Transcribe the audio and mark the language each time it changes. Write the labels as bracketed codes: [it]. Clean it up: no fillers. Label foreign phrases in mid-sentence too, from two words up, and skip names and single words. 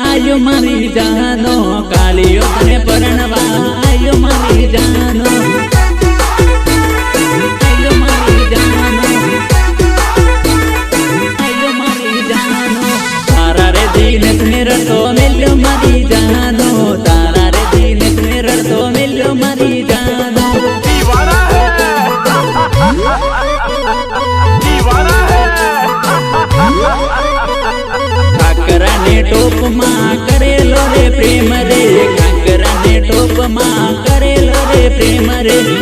[gu] આયો મારી જાનો કાલિયો તને પરણવા આયો મારી જાનો આયો મારી જાનો આયો મારી જાનો તારા રે દિને મે રડતો મેલ્યો મારી જાનો તારા રે દિને મે રડતો મેલ્યો મારી જાનો [hi] दीवाना है दीवाना है [gu] ખાખરા ને ટોપ માં કરેલો રે પ્રેમ રે ખાખરા ને ટોપ માં કરેલો રે પ્રેમ રે